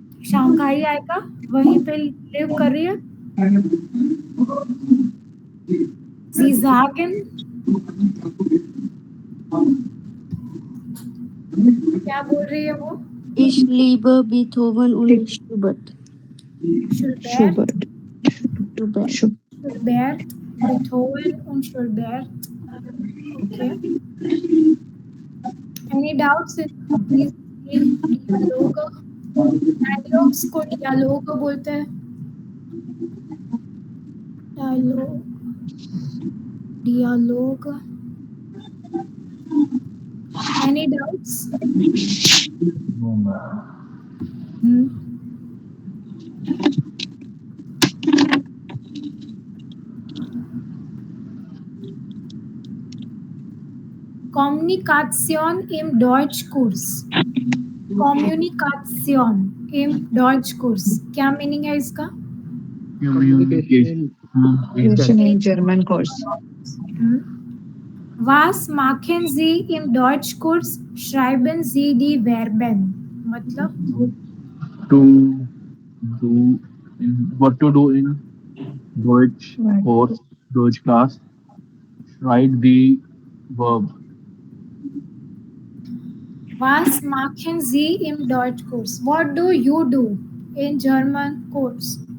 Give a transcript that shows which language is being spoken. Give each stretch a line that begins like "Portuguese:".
Hindi: Shanghai आएगा, वहीं पे लिव कर रही है.
German: Sie sagen,
Hindi: क्या बोल रही है वो?
German: Ich liebe Beethoven und Schubert. Schubert, Schubert. Schubert, Beethoven und Schubert. Okay.
English: Any doubts in these dialogue?
Hindi: Dialogues को dialogue बोलते हैं.
English: dialogue. Any doubts? No, ma'am. Hmm.
German: Kommunikation im Deutschkurs.
Hindi: Communication in डॉच course, क्या meaning है इसका?
English: Communication. Communication in German course.
German: Was machen Sie im Deutschkurs? Schreiben Sie die Verben.
Hindi: मतलब
English: To do in what to do in Deutsch Right. course, Deutsch class. Write the verb.
German: was machen Sie im Deutschkurs?
English: What do you do in German course?